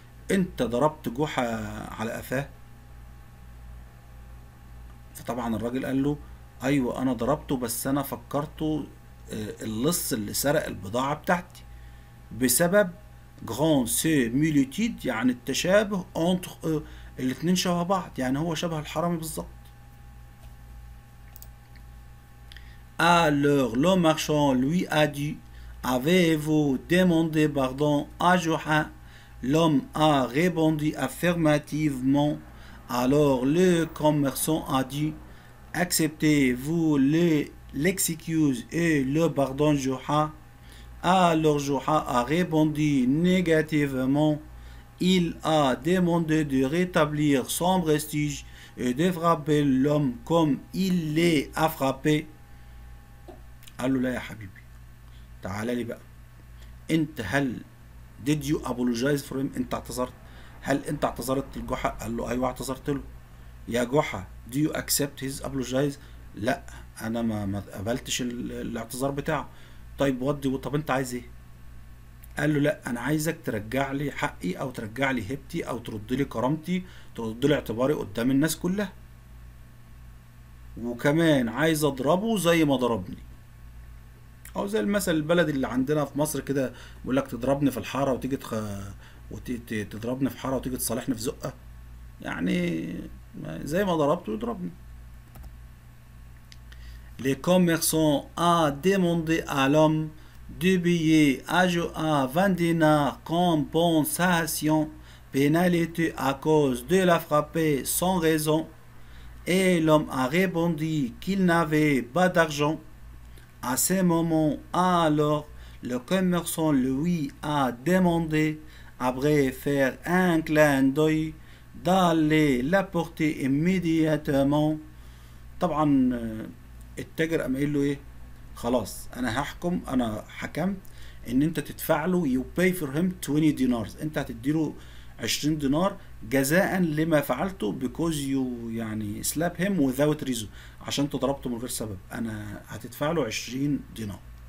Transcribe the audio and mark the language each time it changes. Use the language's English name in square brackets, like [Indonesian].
[Arabic] انت ضربت جحا على قفاه؟ فطبعا الراجل قال له ايوه انا ضربته، بس انا فكرته اللص اللي سرق البضاعة بتاعتي بسبب [French] جران سيميليتيد، [Arabic] يعني التشابه انتر الاتنين شبه بعض، يعني هو شبه الحرامي بالظبط. [French] Alors le marchand lui a dit: avez-vous demandé pardon à Joha? L'homme a répondu affirmativement. Alors le commerçant a dit: acceptez-vous l'excuse et le pardon Joha? Alors Joha a répondu négativement. Il a demandé de rétablir son prestige et de frapper l'homme comme il l'a frappé. [Arabic] قال له لا يا حبيبي، تعالى لي بقى، انت هل [English] did you apologize for him؟ [Arabic] انت اعتذرت؟ هل انت اعتذرت لجحا؟ قال له ايوه اعتذرت له. يا جحا [English] do you accept his apologize؟ [Arabic] لا انا ما قبلتش الاعتذار بتاعه. طيب طب انت عايز ايه؟ قال له لا انا عايزك ترجع لي حقي، او ترجع لي هيبتي، او ترد لي كرامتي، ترد لي اعتباري قدام الناس كلها، وكمان عايز اضربه زي ما ضربني، او زي المثل البلدي اللي عندنا في مصر كده، بيقول لك تضربني في الحاره وتيجي تضربني في حاره وتيجي تصالحني في زقه، يعني زي ما ضربته يضربني. [French] Les commerçants a demandé à l'homme de payer à Joa 20 dinars compensation pénalité à cause de la frapper sans raison, et l'homme a répondu qu'il n'avait pas d'argent. À ce moment, alors, le commerçant lui a demandé, après faire un clin d'œil, d'aller l'apporter immédiatement. [Arabic] طبعا التاجر قام قايل له ايه؟ خلاص انا هحكم، انا حكمت ان انت تدفع له [English] you pay for him [Arabic] 20 دينارز، انت هتديله 20 دينار جزاء لما فعلته [English] because you [Arabic] يعني [English] slap him without reason، [Arabic] عشان انت ضربته من غير سبب، انا هتدفع له 20 دينار.